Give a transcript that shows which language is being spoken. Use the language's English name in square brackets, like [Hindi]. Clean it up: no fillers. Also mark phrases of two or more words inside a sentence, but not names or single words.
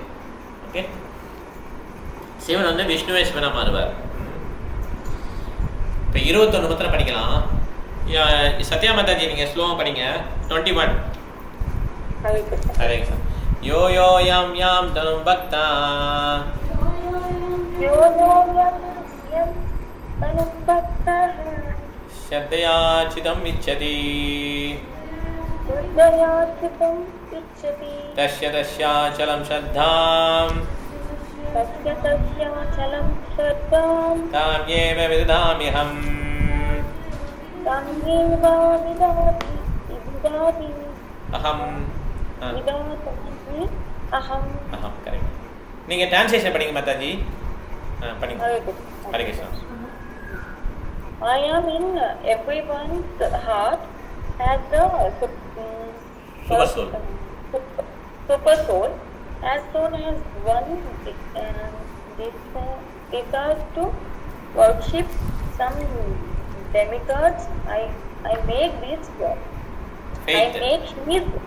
[Tamil] ஓகே, சிவன் வந்து விஷ்ணுவே சிவனாக மாறுவார். இப்போ 21 மாத்திரம் படிக்கலாம். சத்யா மாதாஜி நீங்கள் ஸ்லோவாக படிங்க. 21. [Sanskrit] हरे कृष्ण। यो यो यं यं तनुं भक्ता श्रद्धया चिदम् इच्छति तस्य तस्याचलं श्रद्धां ताम्येव विदधाम्यहम् अहम् करेक्ट. [Tamil] நீங்கள் டிரான்ஸ்லேஷன் படிங்க மாதாஜி. படிங்க. [Sanskrit] हरे कृष्ण. [English] I am in everyone's heart as the super soul. Super soul. As soon as one decides to worship some demigods, I make this I make his